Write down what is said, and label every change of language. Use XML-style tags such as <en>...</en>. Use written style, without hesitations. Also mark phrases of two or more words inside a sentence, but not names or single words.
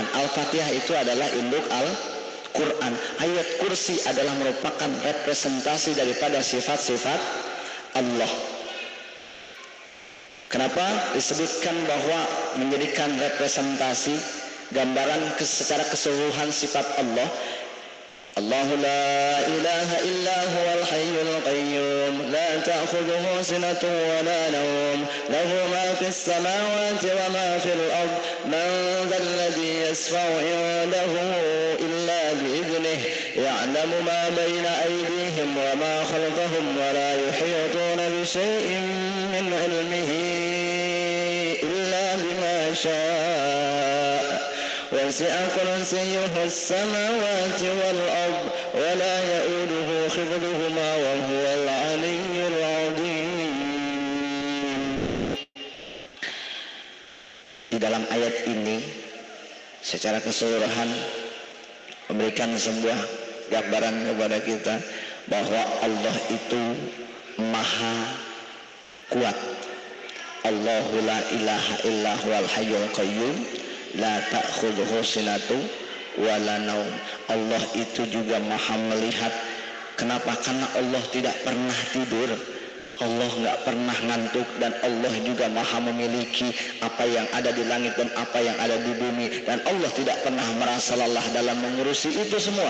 <id>Al-Fatihah itu adalah induk Al-Quran. Ayat kursi adalah merupakan representasi daripada sifat-sifat Allah. Kenapa disebutkan bahwa menjadikan representasi gambaran secara keseluruhan sifat Allah?</id> <ar>الله لا إله إلا هو الحي القيوم لا تأخذه سنة ولا نوم له ما في السماوات وما في الأرض من ذا الذي يشفع عنده إلا بإذنه يعلم ما بين أيديهم وما خلفهم ولا يحيطون بشيء من علمه إلا بما شاء وسع كرسيه السماوات والأرض ولا يؤوده حفظهما وهو العلي العظيم.</ar> <id>Di dalam ayat ini secara keseluruhan memberikan sebuah gambaran kepada kita bahwa Allah itu maha kuat.</id> <ar>الله لا إله إلا هو الحي القيوم لا تأخذه سنة ولا نوم.</ar> <id>Allah itu juga maha melihat. Kenapa? Karena Allah tidak pernah tidur, Allah nggak pernah ngantuk, dan Allah juga maha memiliki apa yang ada di langit dan apa yang ada di bumi, dan Allah tidak pernah merasa lelah dalam mengurusi itu semua.</id>